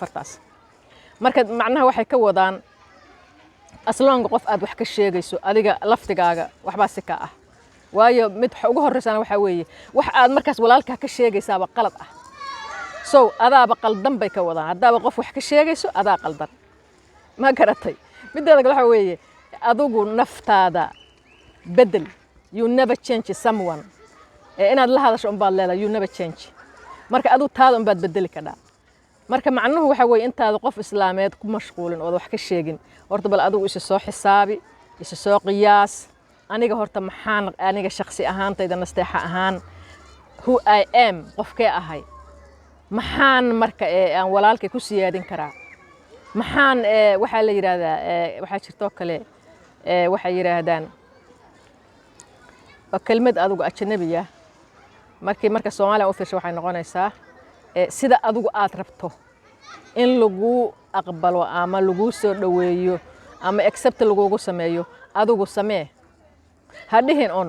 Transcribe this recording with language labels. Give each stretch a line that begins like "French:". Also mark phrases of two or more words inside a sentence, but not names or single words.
Somali: fartaas marka macnaha waxay ka wadaan asloonga qof aad wax ka sheegayso adiga laftigaaga waxba si ka ah waayo mid ugu horeysana waxa weeye wax aad markaas walaalka ka sheegaysaaba qalad ah so adaaba qaldan bay ka wadaan hadaaba qof wax ka sheegayso adaa qaldan ma garatay mideeda waxa weeye adigu naftaada bedel
English: you never change someone
Somali: inaad la hadasho baad leedahay
English: you never change
Somali: marka adu taada baad bedeli karaa marka macnuhu waxa weeye intaad qof islaameed ku mashquulin oo wax ka sheegin horta bal adigu isu soo xisaabi isu soo qiyaas aniga horta maxaan aniga shakhsi ahaantayda nasteexa ahaan
English: who I am
Somali: qofkee ahay maxaan marka aan walaalkay ku siyaadin karaa maxaan waxa la yiraahdaa waxa jirto kale waxa yiraahdaan kelmad adigu ajnabiya marka Soomaaliya u fiirsho waxay noqonaysaa sida adigu aad rabto in lagu aqbalo ama lagu soo dhaweeyo ama accept lagu sameeyo adigu samee hadhihin on